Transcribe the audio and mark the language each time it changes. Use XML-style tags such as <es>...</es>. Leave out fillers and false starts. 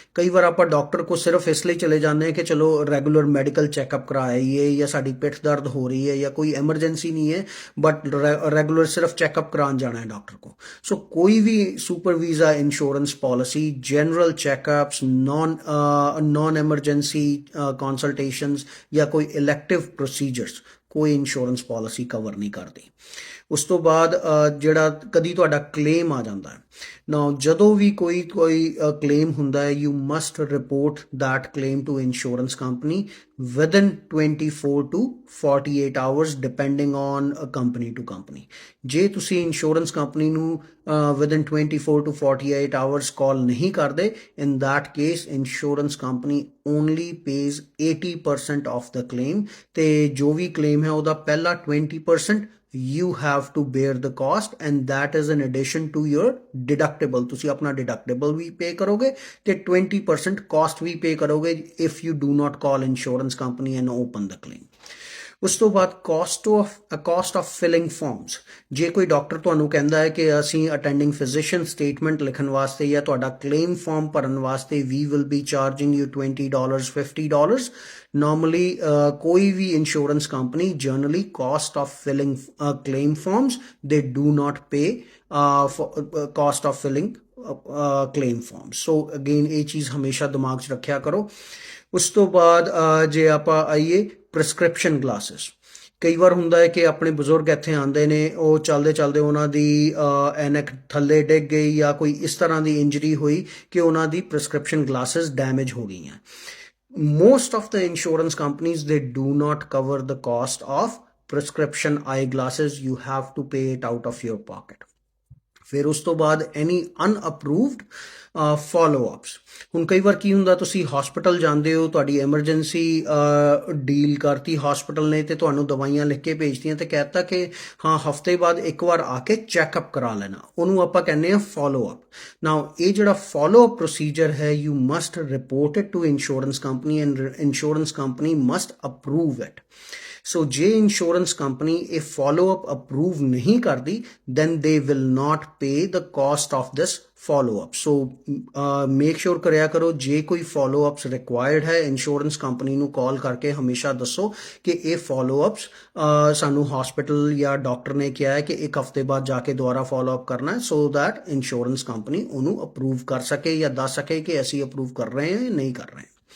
<hi>कई बार आप डॉक्टर को सिर्फ इसलिए चले जाते हैं कि चलो रेगुलर मेडिकल चेकअप कराइए या साड़ी पिठ दर्द हो रही है या कोई एमरजेंसी नहीं है, बट रेगुलर सिर्फ चेकअप कराने जाना है डॉक्टर को। सो कोई भी super visa insurance policy general checkups, non emergency consultations या कोई इलेक्टिव प्रोसीजर्स</hi> <pa>ਕੋਈ ਇੰਸ਼ੋਰੈਂਸ ਪਾਲਿਸੀ ਕਵਰ ਨਹੀਂ ਕਰਦੀ। ਉਸ ਤੋਂ ਬਾਅਦ ਜਿਹੜਾ ਕਦੀ ਤੁਹਾਡਾ ਕਲੇਮ ਆ ਜਾਂਦਾ ਹੈ ਨਾ, ਜਦੋਂ ਵੀ ਕੋਈ ਕਲੇਮ ਹੁੰਦਾ ਹੈ</pa> <en>You must report that claim to insurance company within 24 to 48 hours depending on company to company।</en> <pa>ਜੇ ਤੁਸੀਂ ਇੰਸ਼ੋਰੈਂਸ ਕੰਪਨੀ ਨੂੰ within 24 to 48 hours ਕਾਲ ਨਹੀਂ ਕਰਦੇ,</pa> <en>in that case insurance company only pays 80% of the claim</en> <pa>ਤੇ ਜੋ ਵੀ claim ਹੈ ਉਹਦਾ ਪਹਿਲਾ 20%</pa> <en>you have to bear the cost and that is in addition to your deductible।</en> <pa>ਤੁਸੀਂ ਆਪਣਾ deductible ਵੀ pay ਕਰੋਗੇ ਤੇ 20% cost ਵੀ pay ਕਰੋਗੇ</pa> <en>if you do not call insurance company and open the claim।</en> <pa>ਉਸ ਤੋਂ ਬਾਅਦ</pa> <en>cost of filling forms।</en> <pa>ਜੇ ਕੋਈ ਡਾਕਟਰ ਤੁਹਾਨੂੰ ਕਹਿੰਦਾ ਹੈ ਕਿ ਅਸੀਂ ਅਟੈਂਡਿੰਗ ਫਿਜ਼ੀਸ਼ੀਅਨ ਸਟੇਟਮੈਂਟ ਲਿਖਣ ਵਾਸਤੇ ਜਾਂ ਤੁਹਾਡਾ ਕਲੇਮ ਫਾਰਮ ਭਰਨ ਵਾਸਤੇ</pa> <en>we will be charging you $20 $50। normally</en> <pa>ਕੋਈ ਵੀ insurance company generally</pa> <en>cost of filling claim forms they do not pay for cost of filling claim forms।</en> <pa>so again ਇਹ ਚੀਜ਼ ਹਮੇਸ਼ਾ ਦਿਮਾਗ 'ਚ ਰੱਖਿਆ ਕਰੋ। ਉਸ ਤੋਂ ਬਾਅਦ ਜੇ ਆਪਾਂ ਆਈਏ ਪ੍ਰੈਸਕ੍ਰਿਪਸ਼ਨ ਗਲਾਸਿਸ। ਕਈ ਵਾਰ ਹੁੰਦਾ ਹੈ ਕਿ ਆਪਣੇ ਬਜ਼ੁਰਗ ਇੱਥੇ ਆਉਂਦੇ ਨੇ, ਉਹ ਚੱਲਦੇ ਚੱਲਦੇ ਉਹਨਾਂ ਦੀ ਐਨਕ ਥੱਲੇ ਡਿੱਗ ਗਈ ਜਾਂ ਕੋਈ ਇਸ ਤਰ੍ਹਾਂ ਦੀ ਇੰਜਰੀ ਹੋਈ ਕਿ ਉਹਨਾਂ ਦੀ ਪ੍ਰੈਸਕ੍ਰਿਪਸ਼ਨ ਗਲਾਸਿਸ ਡੈਮੇਜ ਹੋ ਗਈਆਂ।</pa> <en>Most of the insurance companies, they do not cover the cost of prescription eyeglasses. You have to pay it out of your pocket.</en> <pa>ਫਿਰ ਉਸ ਤੋਂ ਬਾਅਦ ਐਨੀ ਅਨਅਪਰੂਵਡ ਫੋਲੋ-ਅਪਸ। ਹੁਣ ਕਈ ਵਾਰ ਕੀ ਹੁੰਦਾ, ਤੁਸੀਂ ਹਸਪੀਟਲ ਜਾਂਦੇ ਹੋ, ਤੁਹਾਡੀ ਐਮਰਜੈਂਸੀ ਡੀਲ ਕਰਤੀ ਹਸਪੀਟਲ ਨੇ ਤੇ ਤੁਹਾਨੂੰ ਦਵਾਈਆਂ ਲਿਖ ਕੇ ਭੇਜਤੀਆਂ ਤੇ ਕਹਿਤਾ ਕਿ ਹਾਂ ਹਫਤੇ ਬਾਅਦ ਇੱਕ ਵਾਰ ਆ ਕੇ ਚੈੱਕਅਪ ਕਰਾ ਲੈਣਾ, ਉਹਨੂੰ ਆਪਾਂ ਕਹਿੰਦੇ ਆ ਫੋਲੋ-ਅਪ।</pa> <en>now</en> <pa>ਇਹ ਜਿਹੜਾ ਫੋਲੋ-ਅਪ ਪ੍ਰੋਸੀਜਰ ਹੈ,</pa> <en>You must report it to insurance company and insurance company must approve it.</en> <pa>ਸੋ ਜੇ ਇੰਸ਼ੋਰੈਂਸ ਕੰਪਨੀ ਇਹ ਫੋਲੋ-ਅਪ ਅਪਰੂਵ ਨਹੀਂ ਕਰਦੀ,</pa> <en>then they will not pay the cost of this follow-up. So make sure</en> <pa>ਕਰਿਆ ਕਰੋ, ਜੇ ਕੋਈ follow-ups required ਹੈ insurance company ਨੂੰ ਕਾਲ ਕਰਕੇ ਹਮੇਸ਼ਾ ਦੱਸੋ ਕਿ ਇਹ ਫੋਲੋ-ਅਪਸ ਸਾਨੂੰ ਹਸਪੀਟਲ ਜਾਂ ਡਾਕਟਰ ਨੇ ਕਿਹਾ ਹੈ ਕਿ ਇੱਕ ਹਫਤੇ ਬਾਅਦ ਜਾ ਕੇ ਦੁਬਾਰਾ ਫੋਲੋ-ਅਪ ਕਰਨਾ ਹੈ, ਸੋ ਦੈਟ ਇੰਸ਼ੋਰੈਂਸ ਕੰਪਨੀ ਉਹਨੂੰ ਅਪਰੂਵ ਕਰ ਸਕੇ ਜਾਂ ਦੱਸ ਸਕੇ ਕਿ ਅਸੀਂ ਅਪਰੂਵ ਕਰ ਰਹੇ ਹਾਂ ਜਾਂ ਨਹੀਂ ਕਰ ਰਹੇ।</pa>